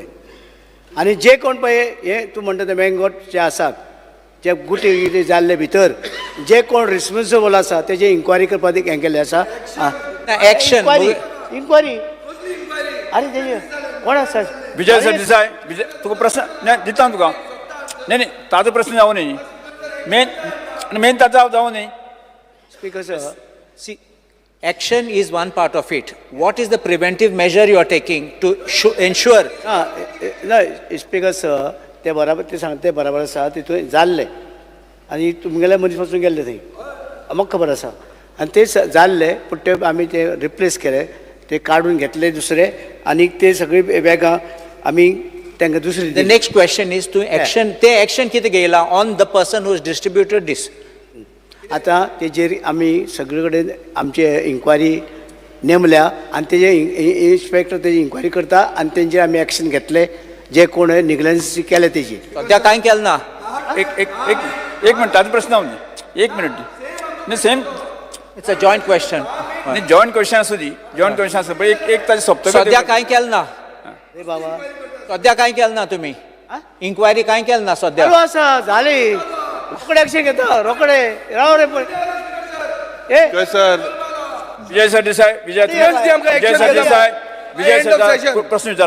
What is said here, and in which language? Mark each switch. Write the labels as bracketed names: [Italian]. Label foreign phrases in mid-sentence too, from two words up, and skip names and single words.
[Konkani] आनी जे कोण पळय हे तूं म्हणटा ते मँगोट जे आसात जे गुटे जाल्ले भितर जे कोण रिस्पॉन्सिबल आसा तेजे इन्क्वायरी करपाक हें केल्लें आसा. Action. इन्क्वायरी अरे तेजे कोण आसा? विजय सरदेसाय तुका प्रश्न नाही दिता तुका नाही नाही ताजो प्रश्न जावं न्ही मेन ताजो जावं न्ही. [English] Speaker sir See, action is one part of it. What is the preventive measure you are taking to ensure? [Konkani] ना स्पीकर सर ते बराबर ते सांगता ते बराबर आसा तितून जाल्ले आनी तुमगेले मनीस पासून गेल्ले थंय म्हाका खबर आसा आनी ते जाल्ले पूण ते आमी ते रिप्लेस केले ते काडून घेतले दुसरे आनी ते सगळी बॅगां आमी तांकां दुसरी. [English] The next question is to action. [Konkani] ते action कितें घेयला [English] on the person who has distributed this? [Konkani] आतां तेजेर आमी सगळे कडेन आमचे इन्क्वायरी नेमल्या आनी तेजे इन्स्पेक्टर तेजी इन्क्वायरी करता आनी तेंचेर आमी एक्शन घेतले जे कोण निग्लन्स केले तेजी. सद्या कांय केलें ना. एक मिनट ताजो प्रश्न जावं न्ही. एक मिनट न्ही सेम [English] It's a joint question. [Konkani] न्ही [English] joint question [Konkani] आसूं दी [English] joint question [Konkani] आसूं पण एक ताजें सोंपतलें. सद्या कांय केलें ना. रे बाबा सद्या कांय केलें ना तुमी. इन्क्वायरी कांय केलें ना सद्या. चालू आसा जाली रोकडे एक्शन घेता रोकडे राव रे पळय. सर विजय सरदेसाय विजय सरदेसाय प्रश्न विचारा